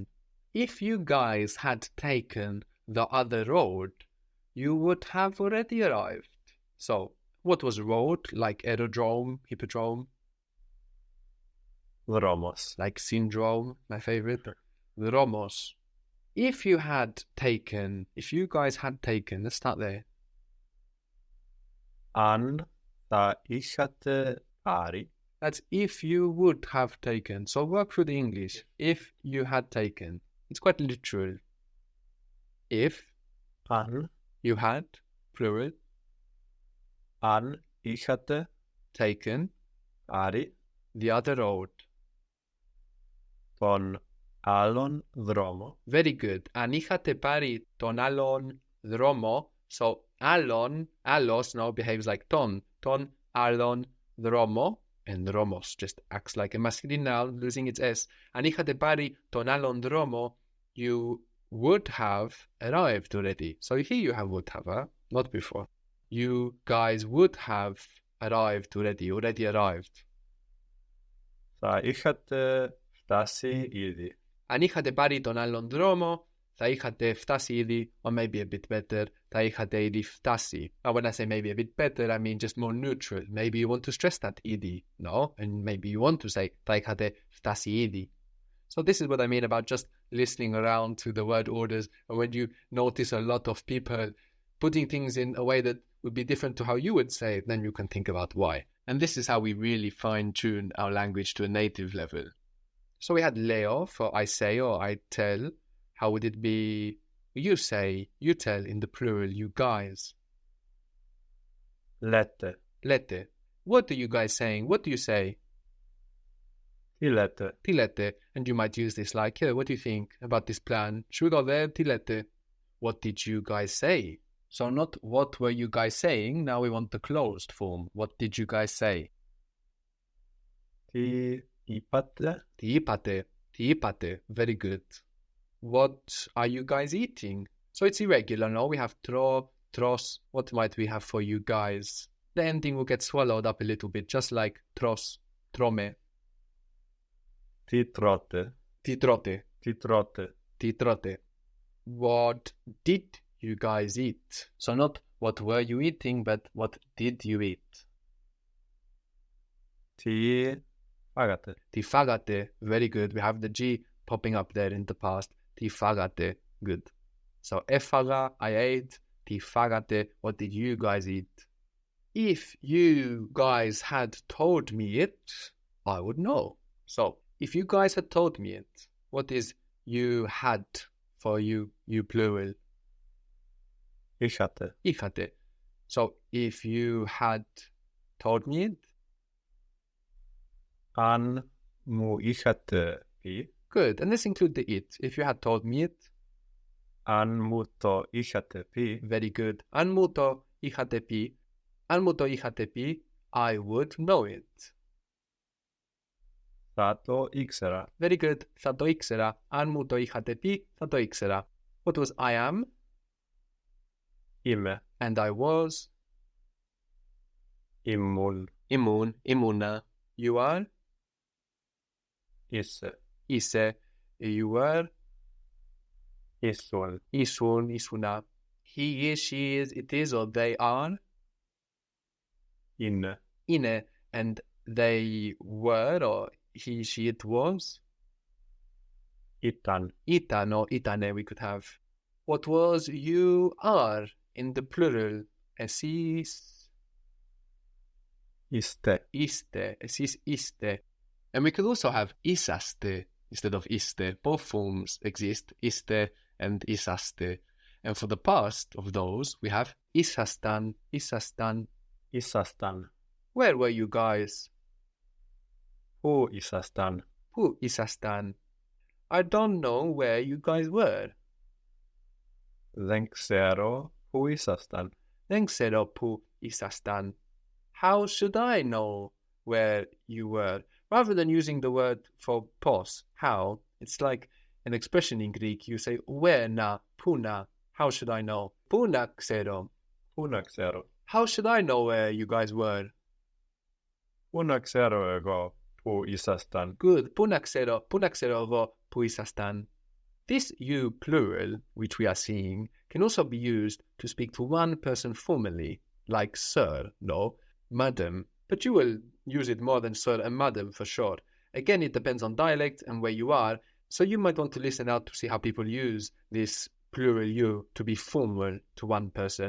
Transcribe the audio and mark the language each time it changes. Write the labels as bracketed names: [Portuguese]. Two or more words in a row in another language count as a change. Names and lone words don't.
[English] If you guys had taken the other road, you would have already arrived. So, what was road? Like aerodrome, hippodrome, [Greek] Δρόμος. [English] like syndrome, my favorite. [Greek] Dromos. [English] If you guys had taken, let's start there. [Greek] Αν θα είχατε πάρει. [English] That's if you would have taken. So work through the English. If you had taken. It's quite literal. If [Greek] Αν. [English] you had, plural, [Greek] Αν είχατε [English] taken [Greek] πάρει [English] the other road. [Greek] τον άλλον δρόμο. [English] Very good. [Greek] Αν είχατε πάρει τον άλλον δρόμο, [English] so allos now behaves like [Greek] τον άλλον δρόμο, [English] and δρόμος just acts like a masculine noun, losing its S. [Greek] Αν είχατε πάρει τον άλλον δρόμο, [English] you would have arrived already. So here you have would have, huh? Not before. You guys would have arrived already arrived. [Greek] Θα είχατε φτάσει ήδη. Αν είχατε πάρει τον άλλον δρόμο, θα είχατε φτάσει ήδη, [English] or maybe a bit better, [Greek] θα είχατε ήδη φτάσει. [English] Now when I say maybe a bit better, I mean just more neutral. Maybe you want to stress that ήδη, no? And maybe you want to say [Greek] θα είχατε φτάσει ήδη. [English] So this is what I mean about just listening around to the word orders, and when you notice a lot of people putting things in a way that would be different to how you would say it, then you can think about why. And this is how we really fine-tune our language to a native level. So we had Leo for I say or I tell. How would it be you say, you tell in the plural, you guys? [Greek] Λέτε. Λέτε. [English] What are you guys saying? What do you say? [Greek] Τι λέτε. Τι λέτε? [English] And you might use this like, yeah, what do you think about this plan? Should we go there? [Greek] Τι λέτε? [English] What did you guys say? So not what were you guys saying, now we want the closed form. What did you guys say? [Greek] Τι είπατε. Τι είπατε? Τι είπατε? [English] Very good. What are you guys eating? So it's irregular, no? We have tro, tros. What might we have for you guys? The ending will get swallowed up a little bit, just like tros, trome. [Greek] Τι τρώτε. Τι τρώτε? Τι τρώτε. Τι τρώτε? [English] What did you guys eat? So not what were you eating, but what did you eat? [Greek] Τι φάγατε. Τι φάγατε? [English] Very good. We have the G popping up there in the past. [Greek] Τι φάγατε? [English] Good. So έφαγα, I ate. [Greek] Τι φάγατε? [English] What did you guys eat? If you guys had told me it, I would know. So if you guys had told me it, what is you had for you plural? [Greek] Είχατε. Είχατε. [English] So if you had told me it, [Greek] Αν μου είχατε πει. [English] good. And let's include the it. If you had told me it, [Greek] Αν μου το είχατε πει. [English] very good. [Greek] Αν μου το είχατε πει, αν μου το είχατε πει, [English] I would know it. [Greek] Θα το ήξερα. [English] Very good. [Greek] Θα το ήξερα. Αν μου το είχατε πει, θα το ήξερα. [English] What was I am? [Greek] Είμαι. [English] And I was? [Greek] Ήμουν. Ήμουν, ήμουνα. [English] You are? [Greek] Είσαι. Είσαι. [English] You were? [Greek] Ήσουν. Ήσουν, ήσουνα. [English] He is, she is, it is, or they are? [Greek] Είναι. Είναι. [English] And they were, or he, she, it was? [Greek] Ήταν. Ήταν, [English] or itane we could have. What was you are in the plural? [Greek] Εσείς Είστε. είστε. Εσείς είστε. [English] And we could also have είσαστε instead of είστε. Both forms exist, είστε and είσαστε. And for the past of those, we have [Greek] ήσασταν, ήσασταν. Ήσασταν. [English] Where were you guys? [Greek] Πού ήσασταν. Πού ήσασταν? [English] I don't know where you guys were. [Greek] Δεν ξέρω πού ήσασταν. Δεν ξέρω πού ήσασταν. [English] how should I know where you were? Rather than using the word for pos, how, it's like an expression in Greek. You say, where na, puna, how should I know? [Greek] Πού να ξέρω. Puna ξέρω. [English] How should I know where you guys were? [Greek] Puna ξέρω εγώ που ήσασταν. Good. Πού να ξέρω εγώ που ήσασταν. [English] This you plural, which we are seeing, can also be used to speak to one person formally, like sir, no, madam, but you will use it more than sir and madam for sure. Again, it depends on dialect and where you are, so you might want to listen out to see how people use this plural you to be formal to one person.